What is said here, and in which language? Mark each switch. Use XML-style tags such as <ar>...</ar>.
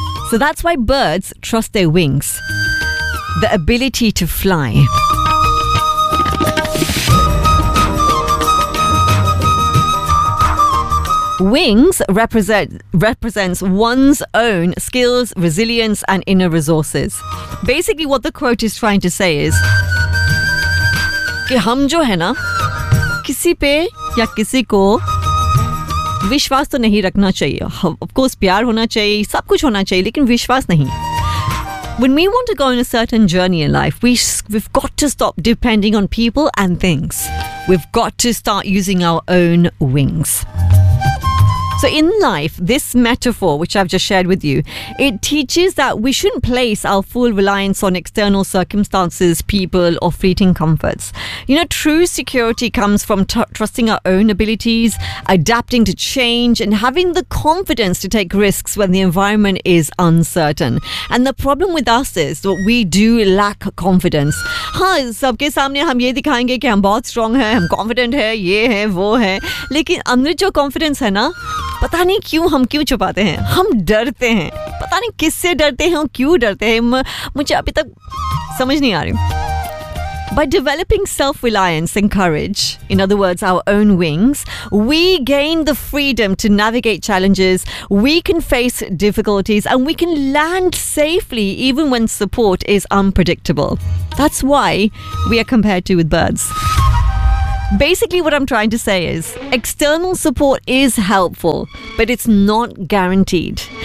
<en>So that's why birds trust their wings, the ability to fly. Wings represents one's own skills, resilience, and inner resources. Basically, what the quote is trying to say is</en> <hi>कि हम जो है ना किसी पे या किसी को विश्वास तो नहीं रखना चाहिए.</hi> <en>Of course,</en> <hi>प्यार होना चाहिए, सब कुछ होना चाहिए, लेकिन विश्वास नहीं.</hi> <en>When we want to go on a certain journey in life, we've got to stop depending on people and things. We've got to start using our own wings. So in life, this metaphor, which I've just shared with you, it teaches that we shouldn't place our full reliance on external circumstances, people, or fleeting comforts. You know, true security comes from trusting our own abilities, adapting to change, and having the confidence to take risks when the environment is uncertain. And the problem with us is that we do lack confidence.</en> <hi>हाँ, सबके सामने हम ये दिखाएंगे कि हम बहुत strong हैं, हम confident हैं, ये हैं, वो हैं. लेकिन अंदर जो confidence है ना, पता नहीं क्यों हम क्यों छुपाते हैं. हम डरते हैं, पता नहीं किससे डरते हैं और क्यों डरते हैं, मुझे अभी तक समझ नहीं आ रही.</hi> <en>By developing self-reliance and courage, in other words, our own wings, we gain the freedom to navigate challenges, we can face difficulties, and we can land safely even when support is unpredictable. That's why we are compared to with birds. Basically, what I'm trying to say is, external support is helpful, but it's not guaranteed.</en>